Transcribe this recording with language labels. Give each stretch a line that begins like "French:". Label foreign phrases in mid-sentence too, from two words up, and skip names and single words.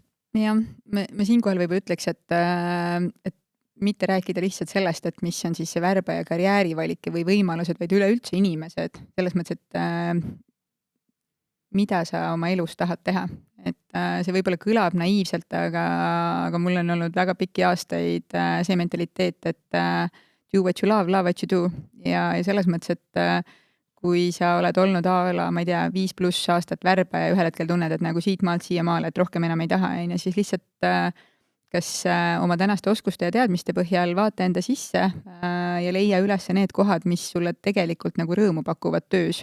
Estonian: Jah, me siinkohal võib ütleks, et mitte rääkida lihtsalt sellest, et mis on siis see värbaja karjäärivalik või võimalused, vaid üleüldse inimesed, selles mõttes, et mida sa oma elus tahad teha. Et see võib-olla kõlab naiivselt, aga mul on olnud väga pikki aastaid see mentaliteet, et
English: do what you love what you do.
Estonian: Ja selles mõttes, et kui sa oled olnud ma ei tea, 5+ aastat värbaja ja ühel hetkel tunned, et nagu siit maalt siia maale, et rohkem enam ei taha, siis lihtsalt kas oma tänaste oskuste ja teadmiste põhjal vaata enda sisse ja leia üles need kohad, mis sulle tegelikult nagu rõõmu pakuvad töös.